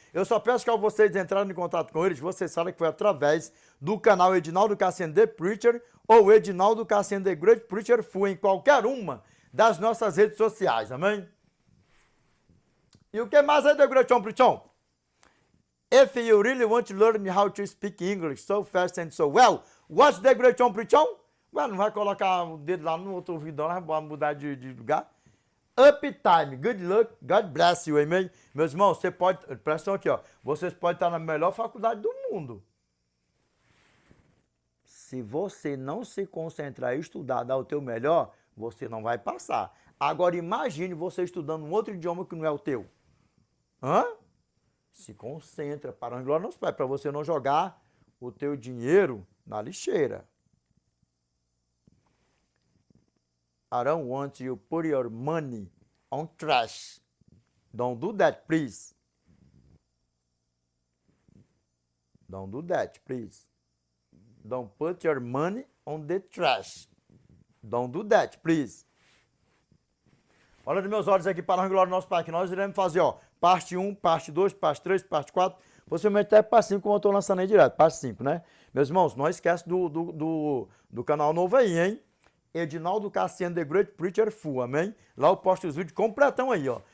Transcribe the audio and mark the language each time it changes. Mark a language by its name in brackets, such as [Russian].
[Portuguese] Eu só peço que ao vocês entrarem em contato com eles, vocês sabem que foi através do canal Edinaldo Cassiano The Preacher ou Edinaldo Cassiano The Great Preacher Full em qualquer uma das nossas redes sociais, amém? E o que mais é The Great Preacher? [English] If you really want to learn how to speak English so fast and so well, what's The Great Preacher? [Portuguese] Ué, não vai colocar o dedo lá no outro ouvido, não vai mudar de lugar? [English] Uptime, good luck, God bless you, [Portuguese] amém? Meus irmãos, você pode, presta atenção aqui, ó, vocês podem estar na melhor faculdade do mundo. Se você não se concentrar e estudar, dar o teu melhor, você não vai passar. Agora imagine você estudando um outro idioma que não é o teu. Hã? Se concentra, para a glória dos pais, para você não jogar o teu dinheiro na lixeira. [English] I don't want you to put your money on trash. Don't do that, please. Don't do that, please. Don't put your money on the trash. Don't do that, please. [Portuguese] Olha nos meus olhos aqui para a glória do nosso Pai, que nós iremos fazer, ó, parte 1, parte 2, parte 3, parte 4, possivelmente até parte 5, como eu estou lançando aí direto, parte 5, né? Meus irmãos, não esquece do canal novo aí, hein? Edinaldo Cassiano The Great Preacher Full, amém? Lá eu posto os vídeos completão aí, ó.